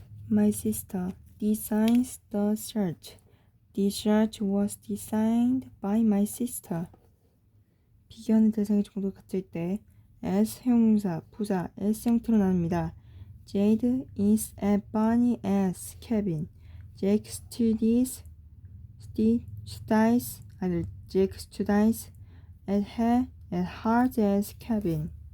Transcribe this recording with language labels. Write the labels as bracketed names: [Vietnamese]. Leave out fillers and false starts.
[English] My sister designs the shirt. This shirt was designed by my sister. [Korean] 비교하는 대상의 정도가 같을 때 as 형용사, 부사, s 형태로 나눕니다. [English] Jade is as funny as Kevin. Jake studies Jake studies as hard as Kevin.